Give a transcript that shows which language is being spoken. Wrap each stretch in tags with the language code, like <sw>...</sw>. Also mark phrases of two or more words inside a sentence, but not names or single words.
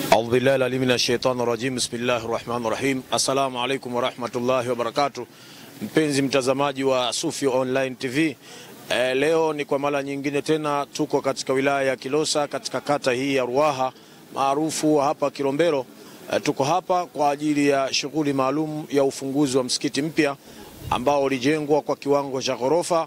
<ar>أعوذ بالله العليم من الشيطان الرجيم بسم الله الرحمن الرحيم السلام عليكم ورحمة الله وبركاته.</ar> <sw>Mpenzi mtazamaji wa Sufi Online TV, leo ni kwa mara nyingine tena tuko katika wilaya ya Kilosa katika kata hii ya Ruaha maarufu hapa Kilombero. Tuko hapa kwa ajili ya shughuli maalum ya ufunguzi wa msikiti mpya ambao ulijengwa kwa kiwango cha ghorofa.</sw>